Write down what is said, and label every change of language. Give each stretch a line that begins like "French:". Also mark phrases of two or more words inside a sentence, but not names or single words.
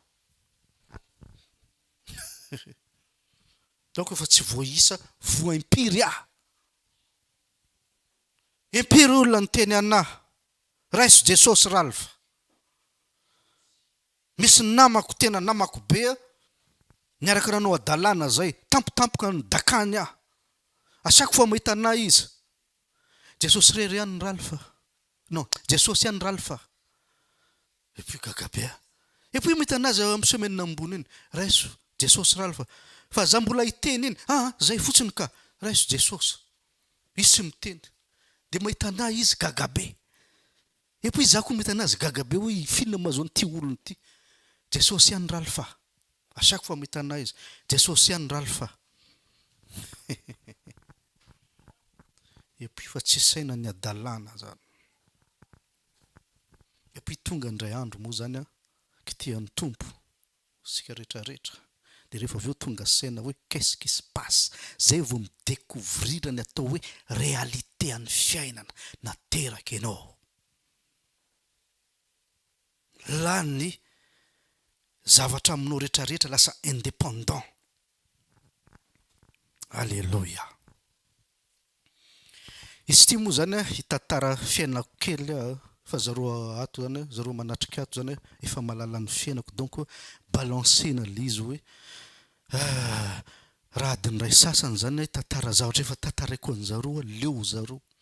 Malagasy: donc efa tsy voaisa voa impiry impiry olona ny teny ana raiso Jesosy ralfa misy namako tena namako be niaraka nanao adalàna zay tampotampoka ny dakany
French: à chaque fois
Malagasy: mahita ana izy Jesosy rery ihany ralfa non Jesosy ihany ralfa
French: et puis
Malagasy: gagabe
French: et puis
Malagasy: mahita anazy amin'ny semaine ambony iny raiso Jesosy ralfa fa za mbola hiteny iny zay fotsiny ka raiso Jesosy izy tsy miteny de mahita ana izy gagabe et puis za koa mahita anazy gagabe hoe filina mahazo an'ity olony ity Jesosy ihany ralfa
French: à chaque fois
Malagasy: mahita ana izy Jesosy ihany ralfa
French: et puis
Malagasy: fa tsy saina ny adalàna zany
French: et puis
Malagasy: tonga indray andro moa zany kitihan'ny tompo sika rehetrarehetra de rehefa aveo tonga saina hoe
French: qu'est-ce qui se passe
Malagasy: zay vao midécouvrir ny atao hoe réalité an'ny fiainana nateraka ianao lany zavatra aminao rehetrarehetra lasa indépendant alléluia izy ty moa zany hitantara fiainako kely fa zaro ato zany zaro manatrika ato zany efa malala ny fiainako donc balancena le izy hoe raha adiny ray sasany zany tantara zavatra efa tantaraiko an'zaro leo zaro